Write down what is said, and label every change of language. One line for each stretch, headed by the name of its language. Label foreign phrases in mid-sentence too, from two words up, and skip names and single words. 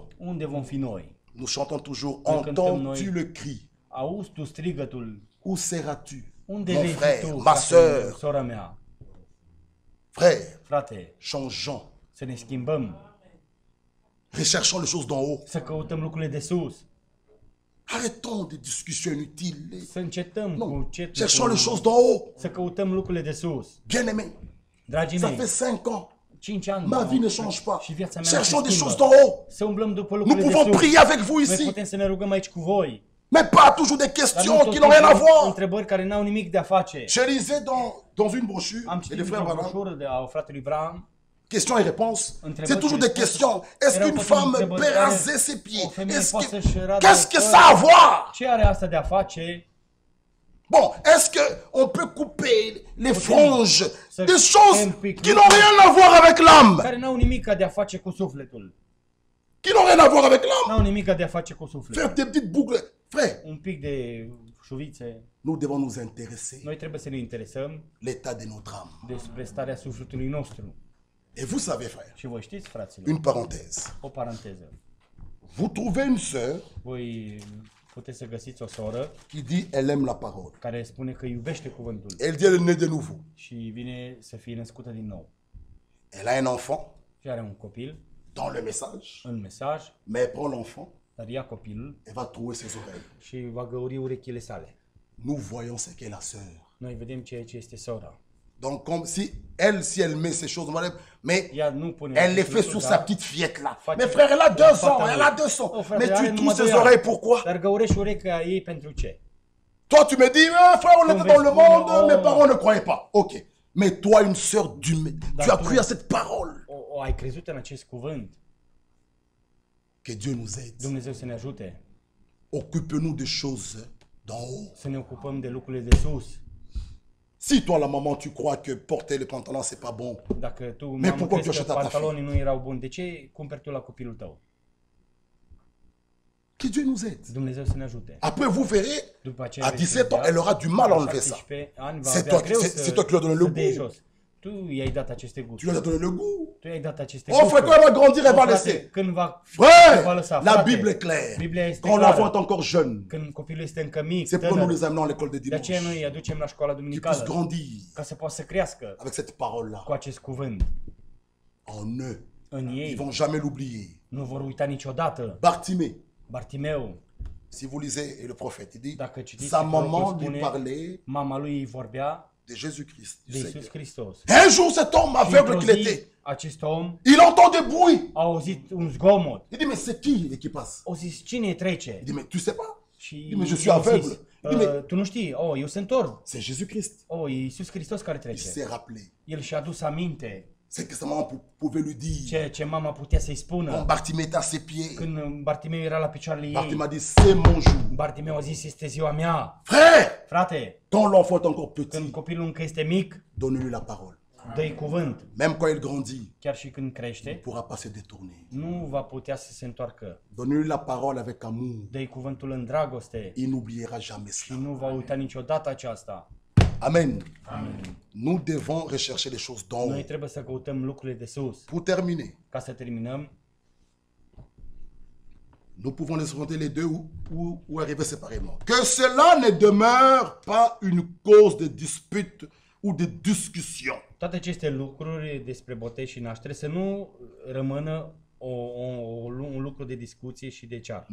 Romanian: Unde vom fi noi?
French: Nous chantons toujours,
Romanian: Nous cantăm
French: entends-tu
Romanian: noi.
French: le cri?
Romanian: Auzi tu strigătul?
French: Où seras-tu?
Romanian: Unde
French: Mon
Romanian: vei fi
French: frère,
Romanian: tu,
French: ma sœur,
Romanian: sora mea?
French: frère,
Romanian: Frate,
French: changeons.
Romanian: să ne schimbăm,
French: Recherchons les choses d'en haut.
Romanian: să căutăm lucrurile de sus,
French: Arrêtons des discussions inutiles.
Romanian: să încetăm
French: Non,
Romanian: cu ce...
French: cherchons les choses d'en haut.
Romanian: Să căutăm lucrurile de sus.
French: Bien-aimés,
Romanian: Dragii
French: ça
Romanian: mei,
French: fait 5 ans.
Romanian: 5 ani
French: Ma vie ne change pas.
Romanian: și viața mea nu se
French: Cherchons des choses
Romanian: schimbă.
French: d'en haut.
Romanian: Să umblăm după
French: Nous
Romanian: lucrurile de
French: pouvons
Romanian: sus.
French: prier avec vous
Romanian: Noi
French: ici,
Romanian: putem să ne rugăm aici cu voi.
French: mais pas toujours des
Romanian: Dar
French: questions
Romanian: nu tot
French: qui n'ont rien à
Romanian: timpul
French: voir.
Romanian: întrebări care n-au nimic de a face.
French: Je lisais dans une brochure,
Romanian: Am
French: et
Romanian: citit
French: les frères
Romanian: într-o
French: Branham,
Romanian: broșură de a fratelui Bram.
French: questions et réponses.
Romanian: Întrebări
French: C'est toujours
Romanian: și
French: des
Romanian: răspunsuri.
French: questions. Est-ce
Romanian: Erau
French: qu'une
Romanian: tot
French: femme
Romanian: întrebări
French: peut
Romanian: care
French: raser ses pieds?
Romanian: o femeie poate să-și radă
French: Qu'est-ce que
Romanian: părul.
French: ça a à voir?
Romanian: Ce are asta de a face?
French: Bon, est-ce qu'on peut couper les franges
Romanian: să
French: des choses
Romanian: tăiem pic
French: qui n'ont rien à voir avec l'âme?
Romanian: care n-au nimic de a face cu sufletul.
French: Qui n'ont rien à voir avec l'âme?
Romanian: N-au nimic de a face cu
French: Faire
Romanian: sufletul.
French: des petites boucles. Frère,
Romanian: Un pic de șuvițe.
French: nous devons nous intéresser
Romanian: Noi trebuie să ne interesăm
French: l'état de notre âme.
Romanian: despre starea sufletului nostru.
French: Et vous savez, frère,
Romanian: Și voi știți, fraților,
French: une parenthèse.
Romanian: o paranteză.
French: Vous trouvez une sœur
Romanian: Voi puteți să găsiți o soră
French: qui dit elle aime la parole.
Romanian: care spune că iubește cuvântul
French: Elle dit elle est née de nouveau.
Romanian: și vine să fie născută din nou.
French: Elle a un enfant
Romanian: Și are un copil
French: dans le message,
Romanian: în mesaj,
French: mais elle prend l'enfant
Romanian: dar ia copilul
French: et va trouver ses oreilles.
Romanian: și va găuri urechile sale.
French: Nous voyons ce qu'est la sœur.
Romanian: Noi vedem ceea ce este sora.
French: Donc, comme si elle met ces choses, mais
Romanian: Ea nu pune
French: elle les
Romanian: acest
French: fait
Romanian: lucru,
French: sur
Romanian: dar
French: sa petite fillette là.
Romanian: face-
French: Mais frère, elle a 2
Romanian: fata
French: ans,
Romanian: lui.
French: elle a 2 ans.
Romanian: Oh, frate,
French: Mais
Romanian: are
French: tu
Romanian: numai
French: touches
Romanian: 2
French: ses
Romanian: ani.
French: oreilles, pourquoi?
Romanian: Dar găurești urechea ei pentru ce?
French: Toi, tu me dis, ah, frère, on Comme était dans le Vespucci, monde, oh. mes parents ne croyaient pas. Ok. Mais toi, une sœur d'humain, tu as D'accord. cru à cette parole.
Romanian: O ai crezut în acest cuvânt?
French: Que Dieu nous aide.
Romanian: Dumnezeu să ne ajute.
French: Occupe-nous de choses d'en haut.
Romanian: Să ne ocupăm de lucrurile de sus.
French: Si toi, la maman, tu crois que porter les pantalons, c'est pas bon,
Romanian: Dacă tu,
French: Mais
Romanian: mamă,
French: pourquoi
Romanian: crezi
French: tu
Romanian: că
French: achètes à ta
Romanian: pantalonii nu erau buni, de ce cumperi tu la copilul tău?
French: que Dieu nous aide.
Romanian: Dumnezeu să ne ajute.
French: Après, vous verrez,
Romanian: După aceea
French: à
Romanian: vei
French: 17 ans,
Romanian: vedea,
French: elle aura du mal à
Romanian: la
French: enlever ça.
Romanian: 17 ani va
French: C'est
Romanian: avea
French: toi-
Romanian: greu
French: c'est-
Romanian: să-
French: c'est toi qui lui as donné le
Romanian: să dea
French: goût.
Romanian: jos. Tu i-ai dat aceste
French: Tu
Romanian: gusturi.
French: lui as donné le goût.
Romanian: Tu i-ai dat aceste
French: Oh, frère,
Romanian: gusturi.
French: quand elle va grandir, elle
Romanian: Oh,
French: va
Romanian: frate,
French: laisser.
Romanian: Când va
French: Frère,
Romanian: lăsa,
French: la
Romanian: frate,
French: Bible est claire.
Romanian: Biblia este
French: Quand
Romanian: clară.
French: l'enfant est encore jeune,
Romanian: Când copilul este încă mic,
French: c'est pour nous
Romanian: tânăr,
French: les amener à l'école de
Romanian: de aceea noi
French: dimanche.
Romanian: îi aducem la școala
French: Qu'ils puissent
Romanian: duminicală,
French: grandir
Romanian: ca să poată să crească
French: avec cette parole-là
Romanian: cu acest cuvânt
French: en eux.
Romanian: în
French: Ils
Romanian: ei.
French: vont jamais l'oublier.
Romanian: Nu vor uita niciodată.
French: Bartimée,
Romanian: Bartimeu,
French: si vous lisez le prophète, il dit,
Romanian: dacă citiți,
French: sa
Romanian: prorocul
French: maman lui
Romanian: spune,
French: parlait
Romanian: mama lui îi vorbea
French: de Jésus-Christ. du
Romanian: de
French: Seigneur.
Romanian: Iisus Hristos.
French: Un jour, cet homme
Romanian: Și
French: aveugle
Romanian: într-o
French: qu'il
Romanian: zi,
French: était,
Romanian: acest om
French: il entend des bruits.
Romanian: a auzit un zgomot.
French: Il dit, mais c'est qui qui passe?
Romanian: O zis, cine trece?
French: Il dit, mais tu sais pas?
Romanian: Și
French: mais je suis
Romanian: i-a
French: aveugle.
Romanian: zis,
French: Il dit, mais-
Romanian: tu nu știi, eu sunt orb.
French: C'est Jésus-Christ.
Romanian: E Iisus Hristos care
French: Il
Romanian: trece.
French: s'est rappelé.
Romanian: El și-a adus aminte
French: C'est que sa maman pouvait lui dire.
Romanian: ceea ce mama putea să-i
French: Quand
Romanian: spună.
French: Bartimée était à ses pieds,
Romanian: Când Bartimeu era la picioarele ei,
French: Bartimée a dit, c'est mon jour.
Romanian: Bartimeu a zis, este ziua mea.
French: Frère,
Romanian: Frate,
French: quand l'enfant est encore
Romanian: când
French: petit,
Romanian: copilul încă este mic,
French: donne-lui la parole.
Romanian: dă-i cuvânt.
French: Même quand il grandit,
Romanian: Chiar și când
French: il
Romanian: crește,
French: pourra pas se détourner.
Romanian: nu va putea să se întoarcă.
French: Donne-lui la parole avec amour.
Romanian: Dă-i cuvântul în dragoste
French: Il n'oubliera jamais
Romanian: și
French: cela.
Romanian: nu va uita niciodată aceasta.
French: Amen. Nous devons rechercher les choses d'en
Romanian: Noi
French: haut.
Romanian: trebuie să căutăm lucrurile de sus.
French: Pour terminer,
Romanian: Ca să terminăm,
French: nous pouvons les affronter les deux ou arriver séparément. Que cela ne demeure pas une cause de dispute ou de discussion.
Romanian: toate aceste lucruri despre botez și naștere să nu rămână un lucru de discuție și de ceartă,